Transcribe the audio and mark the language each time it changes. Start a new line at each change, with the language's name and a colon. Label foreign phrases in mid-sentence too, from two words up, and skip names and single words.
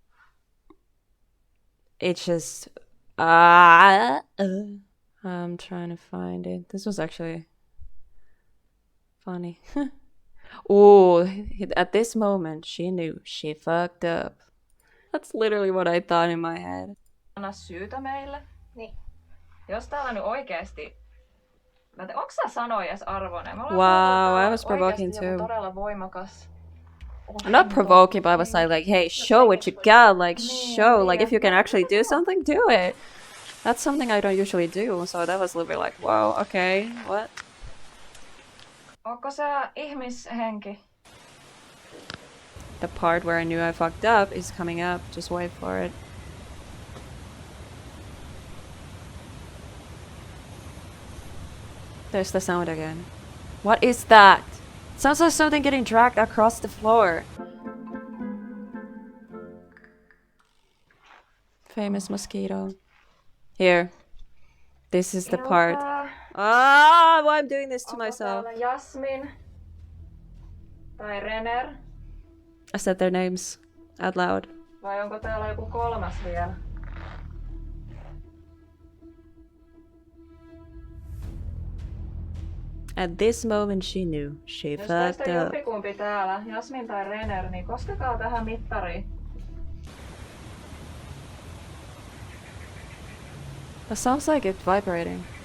English: It's just I'm trying to find it. This was actually funny. Oh, at this moment she knew she fucked up. That's literally what I thought in my head.
Finnish: Anna syytä meille. Niin. Jos täällä nyt oikeesti... Onks sä sanojas arvoinen?
English: Wow, I was provoking too.
Finnish: Todella voimakas.
English: I'm not provoking, but I was like, hey, show what you got. Like, show. Like, if you can actually do something, do it. That's something I don't usually do. So that was a little bit like, wow, okay, what?
Finnish: Onko sä ihmishenki?
English: The part where I knew I fucked up is coming up. Just wait for it. There's the sound again. What is that? Sounds like something getting dragged across the floor. Famous mosquito. Here. This is the part. Ah, why I'm doing this to myself.
Finnish: Onko täällä Jasmin? Tai Renner?
English: I said their names out loud.
Finnish: Vai onko täällä joku kolmas vielä?
English: At this moment she knew. She
Finnish: Jos
English: fucked
Finnish: teistä
English: up.
Finnish: jompikumpi täällä, Jasmin tai Renner, niin koskekaa tähän mittariin.
English: That sounds like it's vibrating.